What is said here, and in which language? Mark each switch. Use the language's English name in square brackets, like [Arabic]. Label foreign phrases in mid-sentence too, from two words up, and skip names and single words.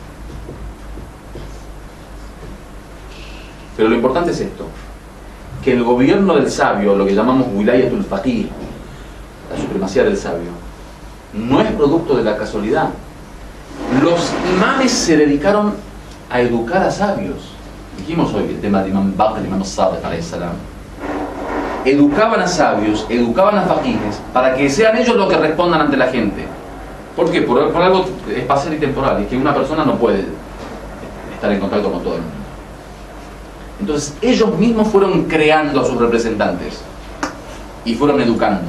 [Spanish] Pero lo importante es esto, que el gobierno del sabio, lo que llamamos [Arabic] ولاية الفقيه, [Spanish] la supremacía del sabio, no es producto de la casualidad. Los imames se dedicaron a educar a sabios. Dijimos hoy el tema del imam Baqir, el imam Sadiq [Arabic] عليه السلام. [Spanish] Educaban a sabios, educaban a faqihes, para que sean ellos los que respondan ante la gente. ¿Por qué? Por algo espacial y temporal, es que una persona no puede estar en contacto con todo el mundo. Entonces ellos mismos fueron creando a sus representantes y fueron educando.